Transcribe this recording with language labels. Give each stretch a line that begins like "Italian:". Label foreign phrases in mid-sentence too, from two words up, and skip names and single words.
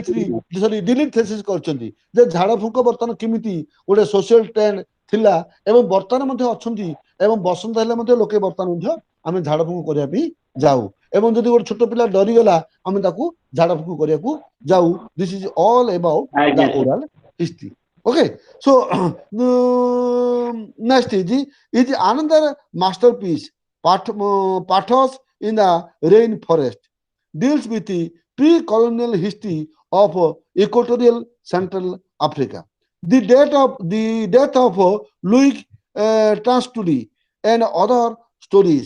Odia: ପିଏଚଡି ସରି ଡିଲିଟ ଥେସିସ୍ କରିଛନ୍ତି ଯେ ଝାଡା ଫୁଙ୍କ ବର୍ତ୍ତମାନ କେମିତି ଗୋଟେ
English: social trend
Odia: ଥିଲା ଏବଂ ବର୍ତ୍ତମାନ ମଧ୍ୟ ଅଛନ୍ତି ଏବଂ ବସନ୍ତ ହେଲେ ମଧ୍ୟ ଲୋକେ ବର୍ତ୍ତମାନ ମଧ୍ୟ ଆମେ ଝାଡା ଫୁଙ୍କ କରିବା ପାଇଁ ଯାଉ ଏବଂ ଯଦି ଗୋଟେ ଛୋଟ ପିଲା ଡରିଗଲା ଆମେ ତାକୁ ଝାଡା ଫୁଙ୍କ କରିବାକୁ ଯାଉ
English: this is all about the guess, sir. oral history okay so next is another masterpiece pathos in the rainforest deals with the pre-colonial history of equatorial Central Africa. The death of Louis Transtuli and other stories.